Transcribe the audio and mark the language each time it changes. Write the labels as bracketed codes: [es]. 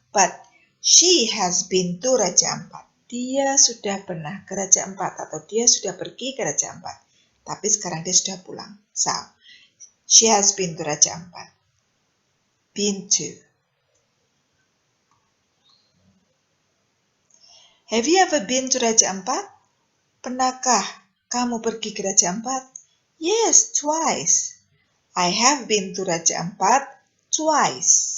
[en] But she has been to Raja Ampat. [id] Dia sudah pernah ke Raja Ampat atau dia sudah pergi ke Raja Ampat. Tapi sekarang dia sudah pulang. [en] So, she has been to Raja Ampat. Been to. Have you ever been to Raja Ampat? [id] Pernahkah kamu pergi ke Raja Ampat? [en] Yes, twice. I have been to Raja Ampat twice.